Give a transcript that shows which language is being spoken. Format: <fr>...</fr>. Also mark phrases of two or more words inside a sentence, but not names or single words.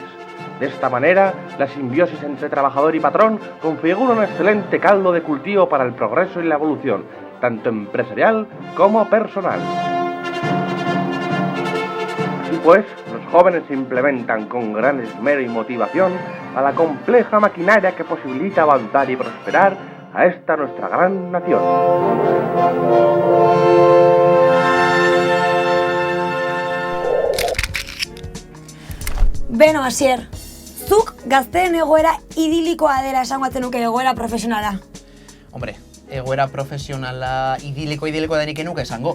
<es>De esta manera, la simbiosis entre trabajador y patrón configura un excelente caldo de cultivo para el progreso y la evolución, tanto empresarial como personal. Así pues, los jóvenes se implementan con gran esmero y motivación a la compleja maquinaria que posibilita avanzar y prosperar a esta nuestra gran nación.</es> <eu>Beno, Asier, zuk gazteen egoera idilikoa dela esango nuke egoera profesionala. Hombre, egoera profesionala idiliko denik enuke esango.</eu>